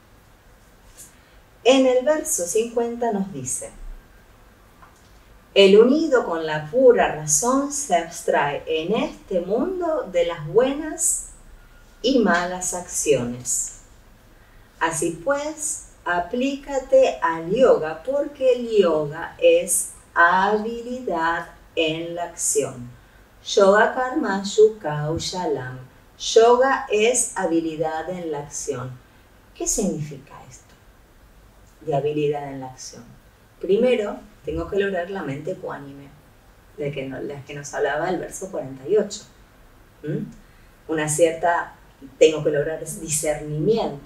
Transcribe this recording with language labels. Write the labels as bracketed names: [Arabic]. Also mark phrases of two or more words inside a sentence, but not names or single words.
[Spanish] En el verso 50 nos dice: el unido con la pura razón se abstrae en este mundo de las buenas y malas acciones. Así pues, aplícate al yoga, porque el yoga es habilidad en la acción. [Sanskrit] योगः कर्मसु कौशलम्. [Spanish] Yoga es habilidad en la acción. ¿Qué significa esto de habilidad en la acción? Primero, tengo que lograr la mente ecuánime, de la que nos hablaba el verso 48. Tengo que lograr ese discernimiento.